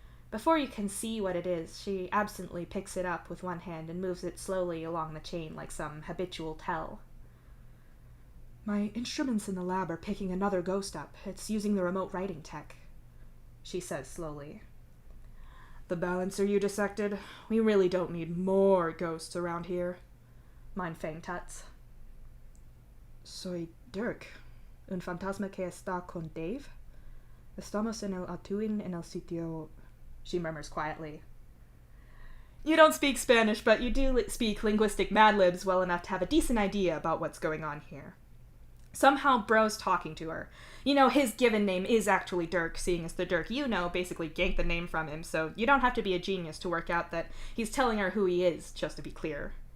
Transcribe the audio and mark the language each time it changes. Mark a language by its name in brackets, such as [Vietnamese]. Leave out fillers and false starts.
[English] Before you can see what it is, she absently picks it up with one hand and moves it slowly along the chain like some habitual tell. My instruments in the lab are picking another ghost up. It's using the remote writing tech, she says slowly. The balancer you dissected? We really don't need more ghosts around here, Mindfang tuts. [Spanish] Soy Dirk, un fantasma que está con Dave. Estamos en el Atuin en el sitio, [English] she murmurs quietly. You don't speak Spanish, but you do speak linguistic mad libs well enough to have a decent idea about what's going on here. Somehow Bro's talking to her. You know, his given name is actually Dirk, seeing as the Dirk you know basically ganked the name from him, so you don't have to be a genius to work out that he's telling her who he is, just to be clear.